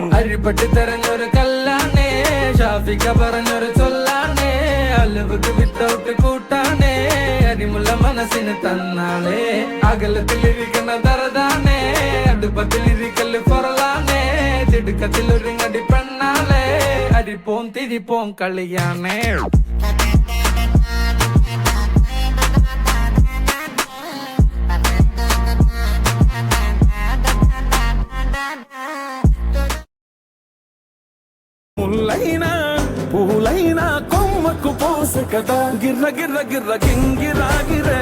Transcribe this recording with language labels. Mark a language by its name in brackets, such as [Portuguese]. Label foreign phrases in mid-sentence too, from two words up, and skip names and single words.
[Malayalam] അരിപ്പട്ടി തെരഞ്ഞൊരു കല്ലാണേ ഷാഫിക്ക പറഞ്ഞൊരു ചൊല്ലാണേ അലവുക്ക് വിത്തൗട്ട് കൂട്ടാണേ അരിമുള്ള മനസ്സിന് തന്നാളേ അകലത്തിലിരിക്കുന്ന ദറതാണേ അടുപ്പത്തിലിരിക്കല് പൊറലാണേ തിടുക്കത്തിലൊരുങ്ങടി പെണ്ണാളേ അരിപ്പോം തിരിപ്പോം കളിയാണേ [Telugu] ముల్లైనా పూలైనా కొమ్మకు పోసే కదా గిర్ర గిర్ర గిర్ర గింగిరాగిరే